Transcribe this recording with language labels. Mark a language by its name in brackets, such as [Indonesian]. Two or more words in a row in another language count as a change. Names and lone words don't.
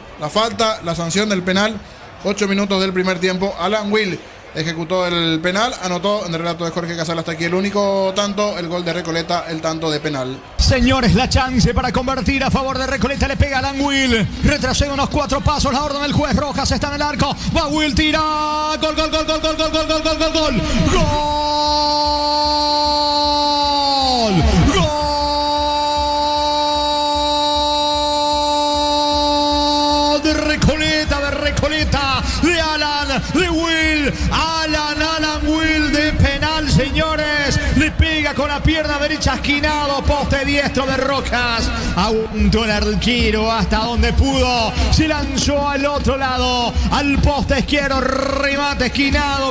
[Spanish] La falta, la sanción del penal. 8 minutos del primer tiempo. Alan Will ejecutó el penal, anotó en el relato de Jorge Casal hasta aquí el único tanto, el gol de Recoleta, el tanto de penal. Señores, la chance para convertir a favor de Recoleta, le pega Alan Will, retrocede unos 4 pasos, la orden del juez, Rojas está en el arco, va Will, tira, gol, gol, gol, gol, gol, gol, gol, gol, gol, gol, gol, gol de Recoleta, de Alan, de Will, Alan Will de penal, señores, le pega con la pierna derecha esquinado, poste diestro de Rojas, aguantó el arquero hasta donde pudo, se lanzó al otro lado, al poste izquierdo, remate esquinado,